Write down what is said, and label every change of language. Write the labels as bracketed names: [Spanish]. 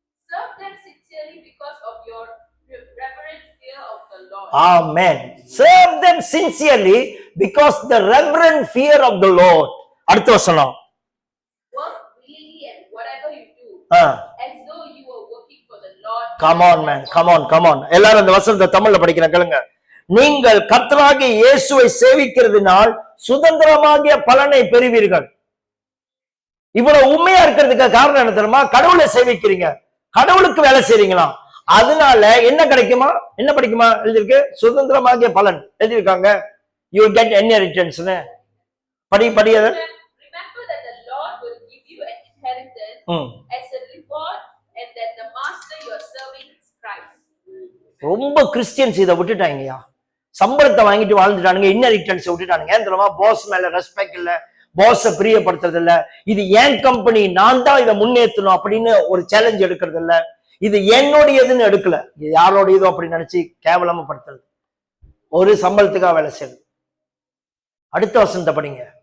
[English] Serve them sincerely because of your reverent fear of the Lord. Amen. Serve them sincerely because the reverent fear of the Lord. [Tamil] அடுத்த வசனம். [English] Work willingly and whatever you do, as though you were working for the Lord. Come on man, come on. [Tamil] எல்லாரும் இந்த வசனத்தை தமிழ்ல படிக்கிறேன் கேளுங்க. நீங்கள் கர்த்தராகிய இயேசுவை சேவிக்கிறதுனால் சுதந்திரமாகிய பலனை பெறுவீர்கள். இவ்வளவு உண்மையா இருக்கிறதுக்கு காரணம் என்ன தெரியுமா? கடவுளை சேவிக்கிறீங்க, கடவுளுக்கு வேலை செய்றீங்களா, அதனால என்ன கிடைக்குமா? என்ன படிக்குமா? எழுதிருக்கு சுதந்திரமாகிய பலன் எழுதிருக்காங்க. [English] You will get inheritance. [Tamil] படி அது. [English] Remember that the Lord will give you an inheritance as a reward, and that the master you are serving is Christ. [Tamil] ரொம்ப கிறிஸ்டியன்ஸ் இதை விட்டுட்டாங்கயா. சம்பளத்தை வாங்கிட்டு வாழ்ந்துட்டானுங்க, இன்னரிட்டன்ஸ் விட்டுட்டானுங்க. ஏன் தெரியுமா? பாஸ் மேல ரெஸ்பெக்ட் இல்ல, பாஸ பிரியப்படுத்துறது இல்ல. இது ஏன் கம்பெனி, நான் தான் இதை முன்னேற்றணும் அப்படின்னு ஒரு சேலஞ்ச் எடுக்கிறது இல்ல. இது என்னுடையதுன்னு எடுக்கல, இது யாரோடையதோ அப்படி நினைச்சு கேவலமா படுத்துறது, ஒரு சம்பளத்துக்காக வேலை செய்யுது. அடுத்த வசனத்தை படிங்க.